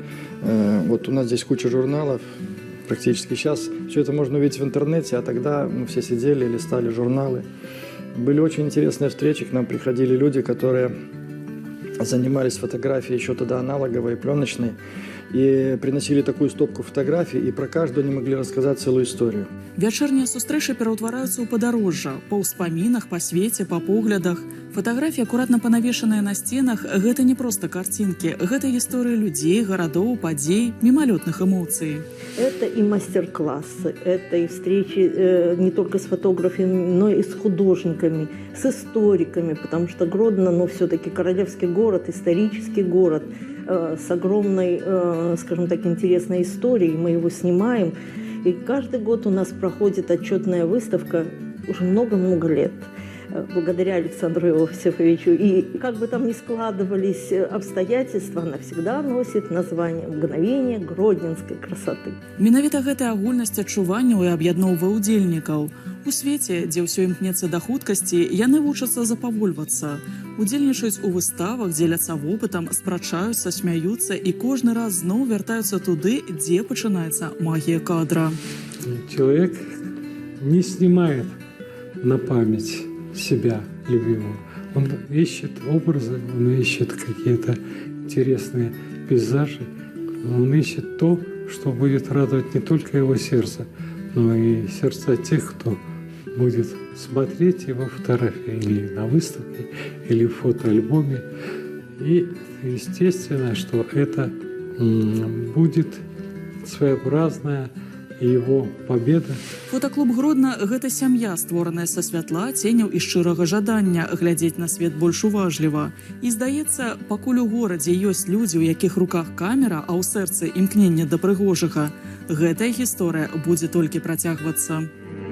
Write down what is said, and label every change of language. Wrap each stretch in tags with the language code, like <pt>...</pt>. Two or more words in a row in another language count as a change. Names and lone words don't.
<ru>Вот у нас здесь куча журналов, практически сейчас все это можно увидеть в интернете, а тогда мы все сидели, листали журналы. Были очень интересные встречи, к нам приходили люди, которые занимались фотографией еще тогда аналоговой, пленочной, и приносили такую стопку фотографий, и про каждую они могли рассказать целую историю.</ru> <be>Вячэрнія сустрэчы пераўтвараюцца ў падарожжа, па ўспамінах, па свеце, па поглядах. Фатаграфіі, акуратна панавешаныя на сценах, гэта не проста картинки, гэта гісторыі людзей, гарадоў, падзей, мімалётных эмоцый.</be> <ru>Это и мастер-классы, это и встречи не только с фотографами, но и с художниками, с историками, потому что Гродно, все-таки королевский город, исторический город, с огромной, скажем так, интересной историей. Мы его снимаем. И каждый год у нас проходит отчетная выставка уже много-много лет, благодаря Александру Иосифовичу. И как бы там ни складывались обстоятельства, она всегда носит название «Мгновение гродненской красоты».</ru> <be>Менавіта гэтая агульнасць адчуванняў і аб'ядноўвае ўдзельнікаў. У свеце, дзе ўсё імкнецца да хуткасці, яны вучацца запавольвацца. Удзельнічаюць у выставах, дзеляцца вопытам, спрачаюцца, смяюцца і кожны раз зноў вяртаюцца туды, дзе пачынаецца магія кадра.</be> <ru>Человек не снимает на память себя любимого. Он ищет образы, он ищет какие-то интересные пейзажи, он ищет то, что будет радовать не только его сердце, но и сердца тех, кто будет смотреть его фотографии или на выставке, или в фотоальбоме. И естественно, что это будет своеобразная его победа.</ru> <be>Фотаклуб Гродна – гэта сям'я, створаная са святла, ценяў і шчырага жадання глядзець на свет больш уважліва. І здаецца, пакуль у горадзе ёсць людзі, у якіх руках камера, а ў сэрцы імкненне да прыгожага, гэтая гісторыя будзе толькі працягвацца.</be>